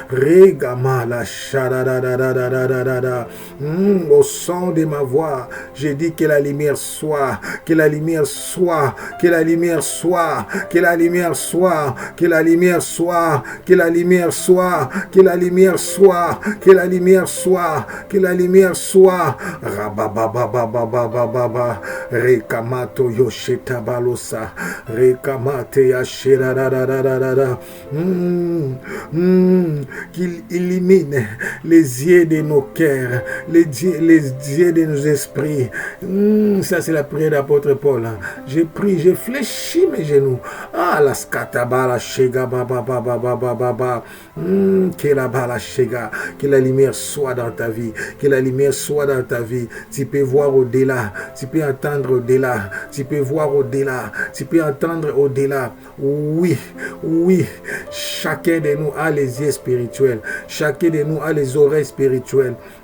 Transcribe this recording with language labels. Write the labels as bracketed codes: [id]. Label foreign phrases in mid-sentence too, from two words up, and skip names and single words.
[fr] Au son de ma voix, je dis que la lumière soit, que la lumière soit, que la lumière soit, que la lumière soit, que la lumière soit, que la lumière soit, que la lumière soit, que la lumière soit, que la lumière soit. Rabababababababa, rekamato yosheta balosa, rekamate yashira qu'il illumine les yeux de nos cœurs, les yeux de nos esprits. Ça, c'est la prière d'apôtre Paul. Je prie, je fléchis mes genoux. Ah, la skatabala shega baba baba baba baba. Que la bala shega, que la lumière soit dans ta vie, que la lumière soit dans ta vie. Tu peux voir au-delà, tu peux entendre au-delà, tu peux voir au-delà, tu peux entendre au-delà. Oui, oui, chacun de nous a les yeux spirituels, chacun de nous a les oreilles spirituelles.